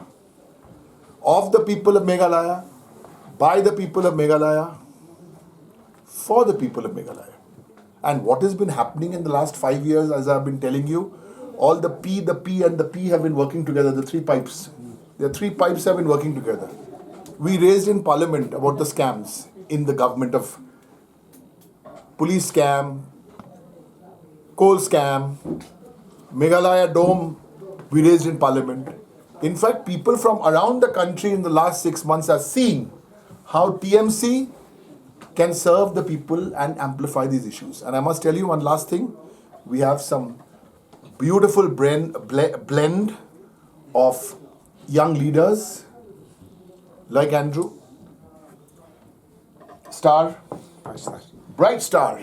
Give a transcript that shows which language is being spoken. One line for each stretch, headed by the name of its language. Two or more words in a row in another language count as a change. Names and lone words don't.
English: Of the people of Meghalaya, by the people of Meghalaya, for the people of Meghalaya. And what has been happening in the last 5 years, as I've been telling you, all the P and the P have been working together, the 3 pipes. The 3 pipes have been working together. We raised in parliament about the scams in the government of police scam, coal scam, Meghalaya Dome, we raised in parliament. In fact, people from around the country in the last 6 months are seeing how TMC can serve the people and amplify these issues. And I must tell you one last thing. We have some beautiful blend of young leaders like Andrew, Bright Star.